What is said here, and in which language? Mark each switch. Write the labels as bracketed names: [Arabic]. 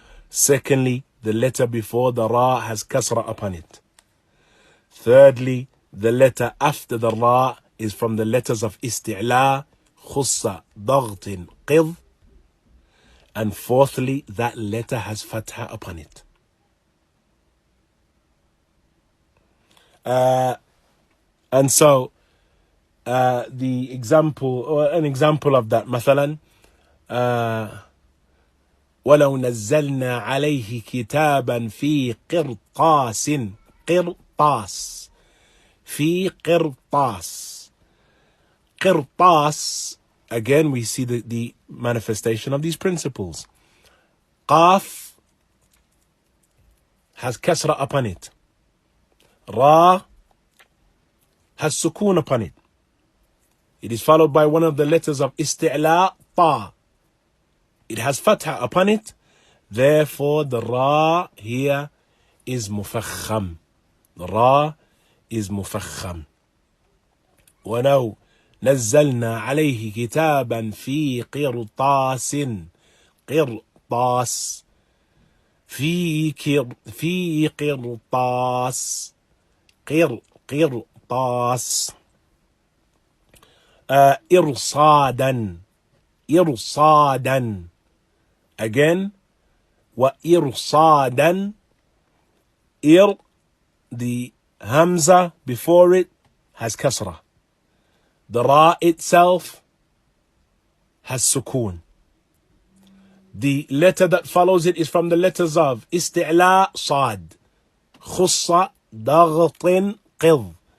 [English] Secondly, the letter before the Ra has Kasra upon it. Thirdly, the letter after the Ra is from the letters of Isti'la, Khussa, Daghtin, Qidh. And fourthly, that letter has Fatha upon it. And so the example, or an example of that, [Arabic] مثلا ولو نزلنا عليه كتابا في قرطاس قرطاس في قرطاس قرطاس. [English] Again, we see the manifestation of these principles. Qaf has kasra upon it. Ra has sukoon upon it. It is followed by one of the letters of Isti'la, Ta. It has fatha upon it. Therefore, the Ra here is mufakham. The Ra is mufakham. [Arabic] وَلَوْ نزلنا عليه كتابا في قرطاس قرطاس في قرطاس قرطاس إرصادا إرصادا. [English] Again, وإرصادا. The Hamza before it has kasra. The Ra itself has sukoon. The letter that follows it is from the letters of Isti'la, Sad, Khussa, Daghtin, Qidh.